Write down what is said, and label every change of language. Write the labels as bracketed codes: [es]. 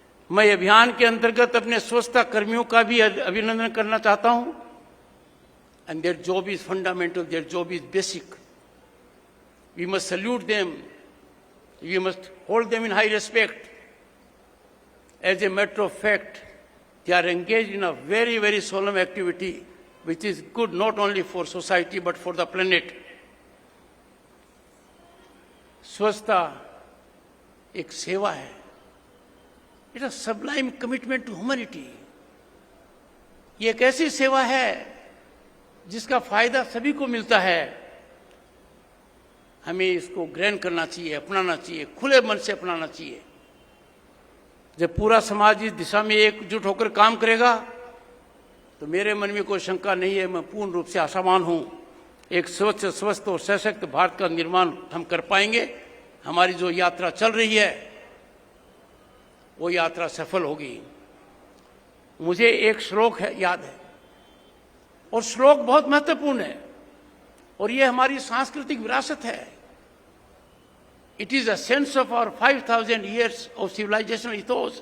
[hi] मैं अभियान के अंतर्गत अपने स्वच्छता कर्मियों का भी अभिनंदन करना चाहता हूं। [en] And their job is fundamental, their job is basic. We must salute them, we must hold them in high respect. As a matter of fact, they are engaged in a very, very solemn activity which is good not only for society but for the planet. [hi] स्वच्छता एक सेवा है। [en] It's a sublime commitment to humanity. [hi] ये एक ऐसी सेवा है जिसका फायदा सभी को मिलता है। हमें इसको ग्रहण करना चाहिए, अपनाना चाहिए, खुले मन से अपनाना चाहिए। जब पूरा समाज इस दिशा में एकजुट होकर काम करेगा तो मेरे मन में कोई शंका नहीं है, मैं पूर्ण रूप से आशावान हूं। एक स्वच्छ, स्वस्थ और सशक्त भारत का निर्माण हम कर पाएंगे। हमारी जो यात्रा चल रही है वो यात्रा सफल होगी। मुझे एक श्लोक याद है और श्लोक बहुत महत्वपूर्ण है और ये हमारी सांस्कृतिक विरासत है। [en] It is a sense of our 5,000 years of civilizational ethos।